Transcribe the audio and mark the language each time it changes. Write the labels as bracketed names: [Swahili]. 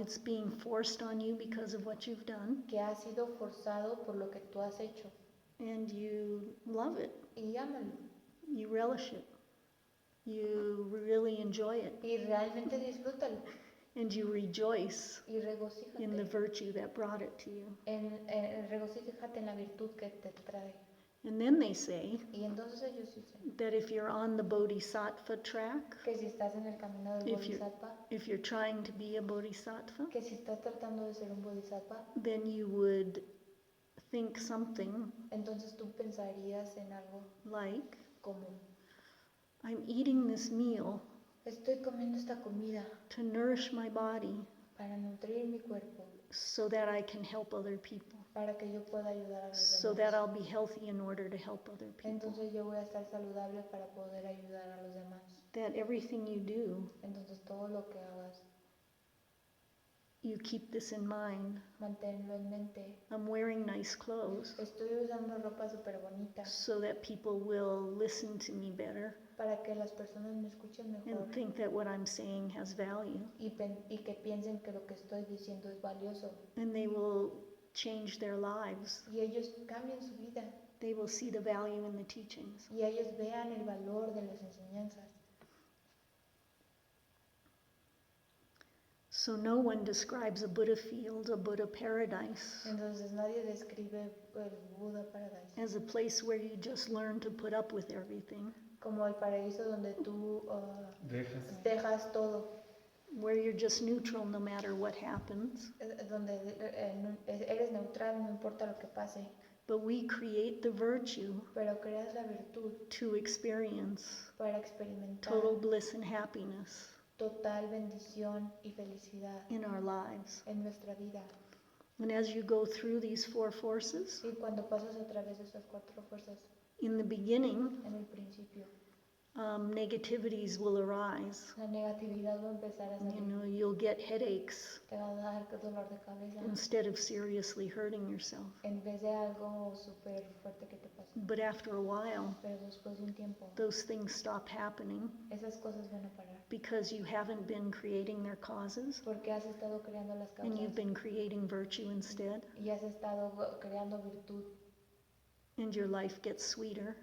[English] It's being forced on you because of what you've done, [Spanish] que ha sido forzado por lo que tú has hecho [English] and you love it. [Spanish] y ámalo [English] You relish it. You really enjoy it, [Spanish] y realmente disfrútalo [English] and you rejoice [Spanish] y regocíjate [English] in the virtue that brought it to you. [Spanish] regocíjate en la virtud que te trae. [English] And then they say [Spanish] Y entonces ellos dicen [English] that if you're on the Bodhisattva track, [Spanish] que si estás en el camino del [English] If you- [Spanish] Bodhisattva, [English] if you're trying to be a Bodhisattva, [Spanish] que si estás tratando de ser un Bodhisattva, [English] then you would think something [Spanish] entonces tú pensarías en algo [English] like, [Spanish] como, [English] I'm eating this meal [Spanish] estoy comiendo esta comida [English] to nourish my body [Spanish] para nutrir mi cuerpo, [English] so that I can help other people, [Spanish] para que yo pueda ayudar a los [English] so [Spanish] demás. [English] that I'll be healthy in order to help other people. [Spanish] Entonces yo voy a estar saludable para poder ayudar a los demás. [English] That everything you do, [Spanish] Entonces todo lo que hagas, [English] you keep this in mind. [Spanish] manténlo en mente. [English] I'm wearing nice clothes [Spanish] Estoy usando ropa súper bonita [English] so that people will listen to me better [Spanish] para que las personas me escuchen mejor [English] and think that what I'm saying has value. [Spanish] y que piensen que lo que estoy diciendo es valioso. [English] And they will change their lives. [Spanish] Y ellos cambien su vida [English] They will see the value in the teachings. [Spanish] y ellos vean el valor de las enseñanzas. [English] So no one describes a Buddha field, a Buddha paradise, [Spanish] Entonces nadie describe el Buddha Paradise [English] as a place where you just learn to put up with everything, [Spanish] como el paraíso donde tú dejas todo, [English] where you're just neutral no matter what happens, [Spanish] donde eres neutral, no importa lo que pase, [English] But we create the virtue [Spanish] pero creas la virtud [English] to experience [Spanish] para experimentar [English] total bliss and happiness [Spanish] total bendición y felicidad [English] in our lives. [Spanish] en nuestra vida. [English] And as you go through these four forces, [Spanish] Y cuando pasas a través de esas 4 fuerzas, [English] in the beginning, [Spanish] en el principio, [English] negativities will arise. [Spanish] la negatividad va a empezar a [English] You [Spanish] salir. [English] know, you'll get headaches [Spanish] Te va a dar dolor de cabeza [English] instead of seriously hurting yourself. [Spanish] en vez de algo súper fuerte que te pase. [English] But after a while, [Spanish] Pero después de un tiempo, [English] those things stop happening [Spanish] esas cosas van a parar. [English] because you haven't been creating their causes [Spanish] Porque has estado creando las [English] and you've been creating virtue instead, [Spanish] y has estado creando virtud [English] and your life gets sweeter.